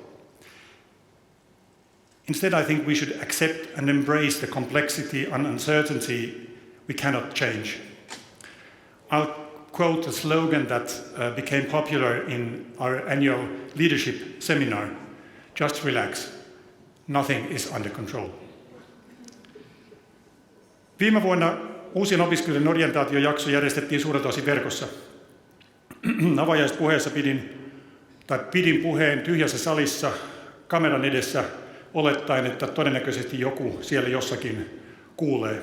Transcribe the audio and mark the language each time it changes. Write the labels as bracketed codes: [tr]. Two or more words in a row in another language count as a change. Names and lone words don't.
[en] Instead, I think we should accept and embrace the complexity and uncertainty we cannot change. I'll quote a slogan that became popular in our annual leadership seminar: just relax, nothing is under control. [fi] Viime vuonna uusien opiskelijoiden orientaatiojakso järjestettiin suurelta osin verkossa. Avajaispuheessa pidin puheen tyhjässä salissa kameran edessä olettaen, että todennäköisesti joku siellä jossakin kuulee.